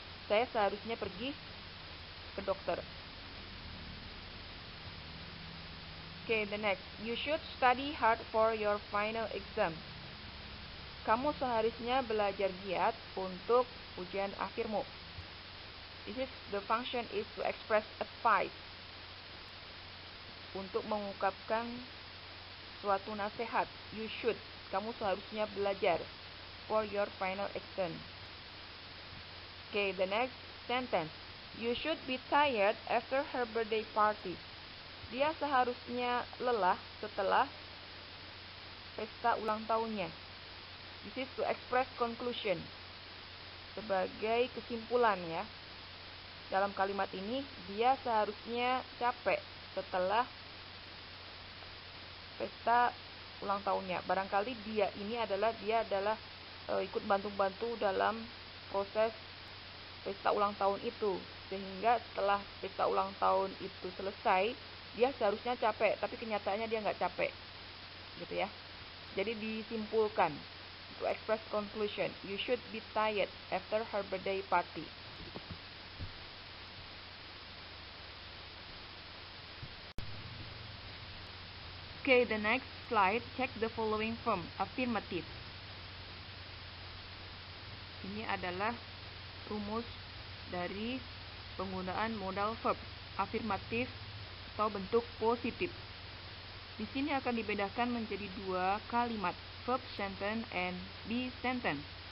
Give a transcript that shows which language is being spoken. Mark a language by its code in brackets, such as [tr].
[id] Saya seharusnya pergi ke dokter. [en] Okay, the next. You should study hard for your final exam. [id] Kamu seharusnya belajar giat untuk ujian akhirmu. [en] The function is to express advice. [id] Untuk mengungkapkan suatu nasihat. [en] You should. [id] Kamu seharusnya belajar [en] for your final exam. Okay, the next sentence. You should be tired after her birthday party. [id] Dia seharusnya lelah setelah pesta ulang tahunnya. [en] This is to express conclusion. [id] Sebagai kesimpulan ya. Dalam kalimat ini, dia seharusnya capek setelah pesta ulang tahunnya. Barangkali dia adalah ikut bantu-bantu dalam proses pesta ulang tahun itu. Sehingga setelah pesta ulang tahun itu selesai, dia seharusnya capek, tapi kenyataannya dia nggak capek. Gitu ya. Jadi disimpulkan. [en] To express conclusion, you should be tired after her birthday party. Okay, the next slide, check the following form, affirmative. [id] Ini adalah rumus dari penggunaan modal verb, afirmatif atau bentuk positif. Di sini akan dibedakan menjadi dua kalimat, [en] verb sentence and be sentence.